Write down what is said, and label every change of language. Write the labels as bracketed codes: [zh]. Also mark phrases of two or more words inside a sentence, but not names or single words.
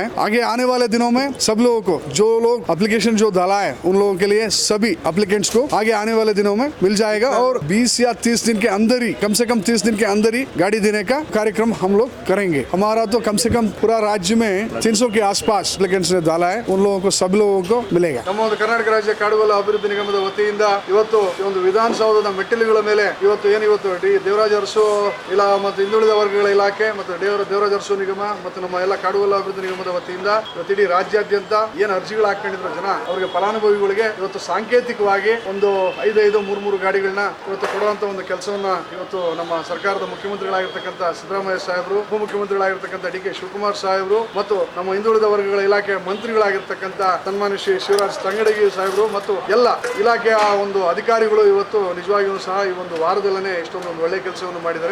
[hi] आगे आने वाले दिनों में सब लोगों को, जो लोग एप्लीकेशन जो डाला है उन लोगों के लिए, सभी एप्लीकेंट्स को आगे आने वाले दिनों में मिल जाएगा और 20 या 30 दिन के अंदर ही, कम से कम 30 दिन के अंदर ही गाड़ी देने का कार्यक्रम हम लोग करेंगे। हमारा तो कम से कम पूरा राज्य में 300 के आसपास एप्लीकेंट्स ने डाला है, उन लोगों को, सब लोगों को मिलेगा। [kn] ನಮ್ಮ ಕರ್ನಾಟಕ ರಾಜ್ಯ ಕಾಡುಗೊಲ್ಲ ಅಭಿವೃದ್ಧಿ ನಿಗಮದ ವತಿಯಿಂದ ಇವತ್ತು ಒಂದು ವಿಧಾನಸೌಧದ ಮೆಟ್ಟಿಲುಗಳ ಮೇಲೆ ಇವತ್ತು ಡಿ ದೇವರಾಜ ಅರಸು ಮತ್ತು ಹಿಂದುಳಿದ ವರ್ಗಗಳ ಇಲಾಖೆ ಮತ್ತು ದೇವರಾಜ ಅರಸು ನಿಗಮ ಮತ್ತು ನಮ್ಮ ಎಲ್ಲ ಕಾಡುಗೊಲ್ಲ ಅಭಿವೃದ್ಧಿ ನಿಗಮದ ವತಿಯಿಂದ ಇವತ್ತು ಇಡೀ ರಾಜ್ಯಾದ್ಯಂತ ಏನು ಅರ್ಜಿಗಳು ಹಾಕೊಂಡಿದ್ರು ಜನ ಅವರಿಗೆ ಫಲಾನುಭವಿಗಳಿಗೆ ಇವತ್ತು ಸಾಂಕೇತಿಕವಾಗಿ ಒಂದು 5-3 ಗಾಡಿಗಳನ್ನ ಇವತ್ತು ಕೊಡುವಂತ ಒಂದು ಕೆಲಸವನ್ನ ಇವತ್ತು ನಮ್ಮ ಸರ್ಕಾರದ ಮುಖ್ಯಮಂತ್ರಿಗಳಾಗಿರ್ತಕ್ಕಂಥ ಸಿದ್ದರಾಮಯ್ಯ ಸಾಹೇಬರು, ಉಪಮುಖ್ಯಮಂತ್ರಿಗಳಾಗಿರ್ತಕ್ಕಂಥ ಡಿ ಕೆ ಶಿವಕುಮಾರ್ ಸಾಹೇಬರು ಮತ್ತು ನಮ್ಮ ಹಿಂದುಳಿದ ವರ್ಗಗಳ ಇಲಾಖೆ ಮಂತ್ರಿಗಳಾಗಿರ್ತಕ್ಕಂಥ ಸನ್ಮಾನ್ಯ ಶ್ರೀ ಶಿವರಾಜ್ ತಂಗಡಗಿ ಸಾಹೇಬರು ಮತ್ತು ಎಲ್ಲ ಇಲಾಖೆಯ ಒಂದು ಅಧಿಕಾರಿಗಳು ಇವತ್ತು ನಿಜವಾಗಿಯೂ ಸಹ ಈ ಒಂದು ವಾರದಲ್ಲೇ ಎಷ್ಟೊಂದು ಒಂದು ಒಳ್ಳೆ ಕೆಲಸವನ್ನು ಮಾಡಿದ್ದಾರೆ.